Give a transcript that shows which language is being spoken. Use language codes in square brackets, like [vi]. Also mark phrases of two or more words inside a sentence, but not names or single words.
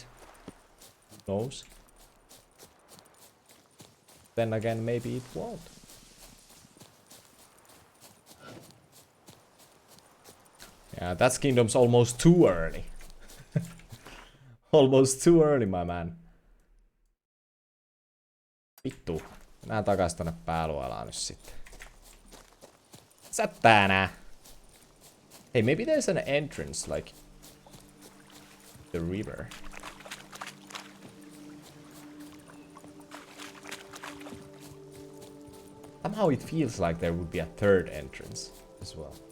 [en] Who knows? Then again, maybe it won't. Yeah, that's Kingdom's almost too early. Almost too early, my man. [fi] Vittu. Mennään takas tonne pääluolaan nyt sitten. Sättää. [en] Hey, maybe there's an entrance, like the river. Somehow it feels like there would be a third entrance as well.